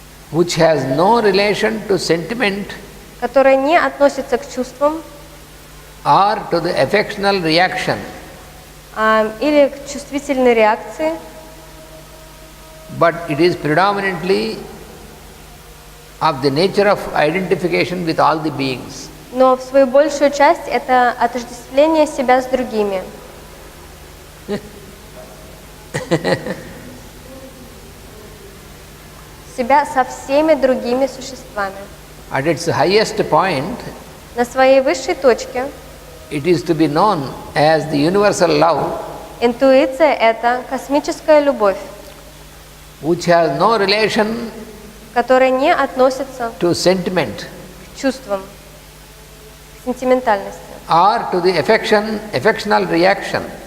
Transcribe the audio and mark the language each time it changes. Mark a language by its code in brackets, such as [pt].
[en] Which has no relation to sentiment [ru] которая не относится к чувствам [en] or to the affectional reaction, [ru] или к чувствительной реакции, [en] but it is predominantly of the nature of identification with all the beings. [ru] но в свою большую часть это отождествление себя с другими. Себя со всеми другими существами. [en] At its highest point, [ru] На своей высшей точке [en] it is to be known as the universal love, [ru] интуиция – это космическая любовь, [en] which has no relation [ru] которая не относится [en] to sentiment [ru] к чувствам, к сентиментальности [en] or to the affectional reaction,